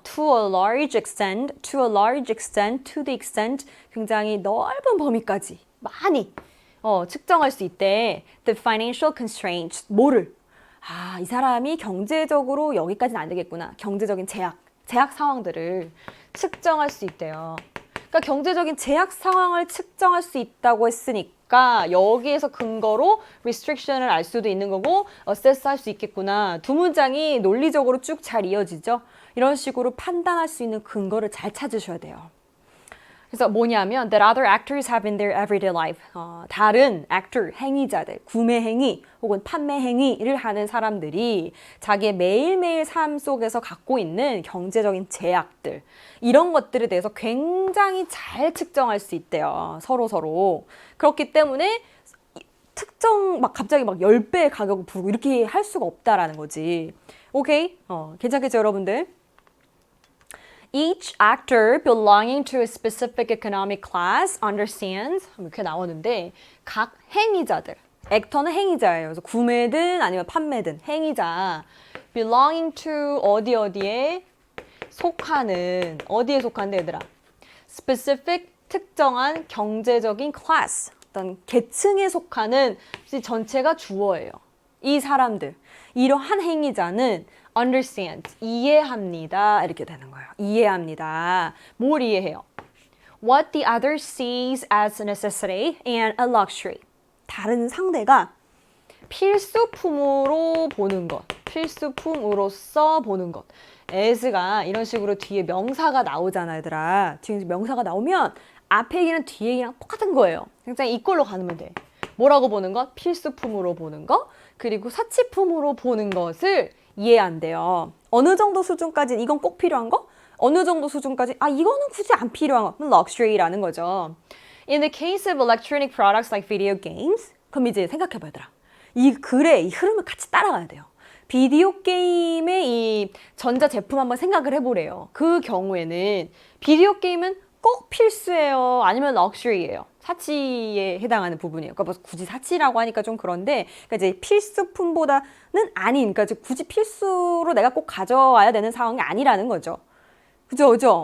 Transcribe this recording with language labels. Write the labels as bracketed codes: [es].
[en] to a large extent, to the extent, [ko] 굉장히 넓은 범위까지 많이 측정할 수 있대. [en] The financial constraints, [ko] 뭐를? 이 사람이 경제적으로 여기까지는 안 되겠구나. 경제적인 제약 상황들을 측정할 수 있대요. 그러니까 경제적인 제약 상황을 측정할 수 있다고 했으니까 여기에서 근거로 restriction을 알 수도 있는 거고 assess 할 수 있겠구나. 두 문장이 논리적으로 쭉 잘 이어지죠. 이런 식으로 판단할 수 있는 근거를 잘 찾으셔야 돼요. 그래서 뭐냐면 [en] that other actors have in their everyday life. [ko] 다른 actor, 행위자들, 구매 행위 혹은 판매 행위를 하는 사람들이 자기의 매일매일 삶 속에서 갖고 있는 경제적인 제약들, 이런 것들에 대해서 굉장히 잘 측정할 수 있대요. 서로. 그렇기 때문에 특정 갑자기 10배의 가격을 부르고 이렇게 할 수가 없다라는 거지. 오케이? 괜찮겠죠, 여러분들? [en] Each actor belonging to a specific economic class understands, [ko] 이렇게 나오는데 각 행위자들, 액터는 행위자예요. 그래서 구매든 아니면 판매든 행위자, [en] belonging to [ko] 어디에 속하는, 어디에 속한데 얘들아? specific, 특정한 경제적인 class, 어떤 계층에 속하는 전체가 주어예요. 이 사람들, 이러한 행위자는 [en] understand, [ko] 이해합니다. 이렇게 되는 거예요. 이해합니다. 뭘 이해해요? [en] What the other sees as a necessity and a luxury. [ko] 다른 상대가 필수품으로 보는 것, 필수품으로서 보는 것. as가 이런 식으로 뒤에 명사가 나오잖아, 얘들아. 뒤에 명사가 나오면 앞에 얘기랑 뒤에 얘기랑 똑같은 거예요. 굉장히 이꼴로 가면 돼. 뭐라고 보는 것? 필수품으로 보는 것, 그리고 사치품으로 보는 것을 이해한대요. 어느 정도 수준까지 이건 꼭 필요한 거? 어느 정도 수준까지 이거는 굳이 안 필요한 거. luxury라는 거죠. [en] In the case of electronic products like video games, [ko] 그럼 이제 생각해봐, 얘들아. 이 글의 이 흐름을 같이 따라가야 돼요. 비디오 게임의 이 전자 제품 한번 생각을 해보래요. 그 경우에는 비디오 게임은 꼭 필수예요? 아니면 럭셔리예요? 사치에 해당하는 부분이에요. 그러니까 뭐 굳이 사치라고 하니까 좀 그런데, 그러니까 이제 필수품보다는 아닌, 그러니까 굳이 필수로 내가 꼭 가져와야 되는 상황이 아니라는 거죠. 그죠?